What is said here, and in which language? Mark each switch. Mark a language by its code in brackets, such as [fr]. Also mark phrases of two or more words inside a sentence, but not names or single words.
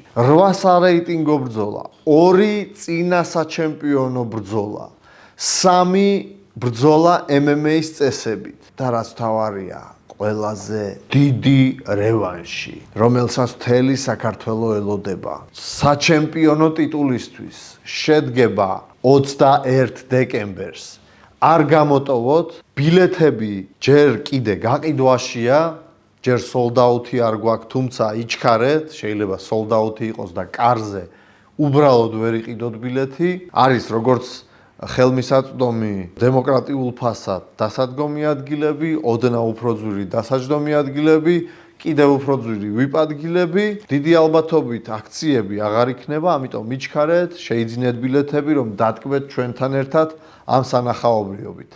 [ka] 8 სარეიტინგო ბრძოლა, 2 წინა საჩემპიონო ბრძოლა, 3 ბრძოლა MMA-ის წესებით და რაც თავარია, ყველაზე დიდი რევანში, რომელსაც მთელი საქართველო ელოდება. საჩემპიონო ტიტულისთვის შედგება 21 დეკემბერს. არ გამოტოვოთ, ბილეთები ჯერ კიდე გაყიდვაშია, ჯერ sold-out-ი არ გვაქვს, თუმცა იჩქარეთ, შეიძლება sold-out-ი იყოს და კარზე უბრალოდ ვერ იყიდოთ ბილეთი. არის როგორც ხელმისაწვდომი დემოკრატიულ ფასად დასადგომი ადგილები, ოდნავ უფრო ძვირი დასაჯდომი ადგილები, კიდევ უფრო ძვირი VIP ადგილები. დიდი ალბათობით აქციები აღარ იქნება, ამიტომ მიჩქარეთ, შეიძინეთ ბილეთები, რომ დატკბეთ ჩვენთან ერთად ამ სანახაობრიობით.